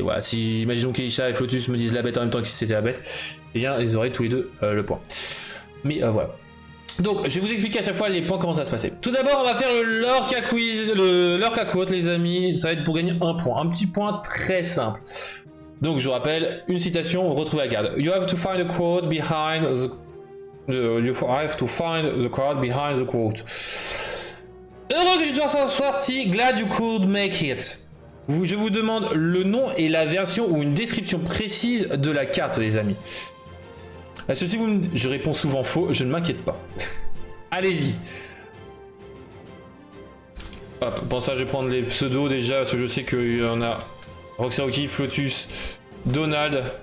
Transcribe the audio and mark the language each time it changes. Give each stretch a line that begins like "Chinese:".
French: Voilà, si, imaginons qu'Elisha et Flotus me disent la bête en même temps que si c'était la bête, eh bien, ils auraient tous les deux le point. Mais voilà. Donc, je vais vous expliquer à chaque fois les points, comment ça se passait. Tout d'abord, on va faire le Lorca Quiz, le Lorca Quote, les amis. Ça va être pour gagner un point. Un petit point très simple. Donc, je vous rappelle, une citation, retrouvez la carte.
English: You have to find a quote behind you have to find the card behind the quote.
French: Heureux que tu sois sorti,
English: glad you could make it.
French: Je vous demande le nom et la version ou une description précise de la carte, les amis. Parce que si je réponds souvent faux, je ne m'inquiète pas. Allez-y. Hop, pour ça, je vais prendre les pseudos déjà, parce que je sais qu'il y en a Roxaroki, Flotus, Donald.